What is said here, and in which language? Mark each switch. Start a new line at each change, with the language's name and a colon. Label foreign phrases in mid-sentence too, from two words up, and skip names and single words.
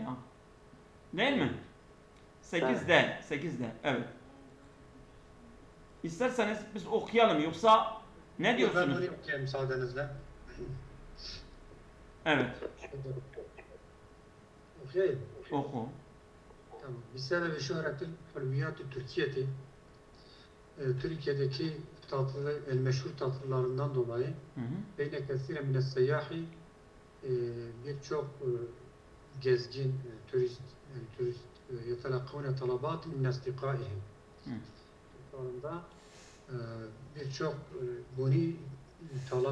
Turkish: Değil mi? 8'de. Evet. İsterseniz biz okuyalım yoksa ne diyorsunuz? Ben orayı okuyayım müsaadenizle. Evet. Okuyayım. Oku.
Arabic: تمام. بسبب شهرة الحلويات التركية
Turkish: Türkiye'deki tatlı, el meşhur tatlılarından dolayı Hı hı.
Arabic: بين كثير من السياح
Turkish: birçok gezgin, turist
Arabic: يتلقون طلبات من أصدقائهم. Hı.
Turkish: Sonunda birçok bunu talep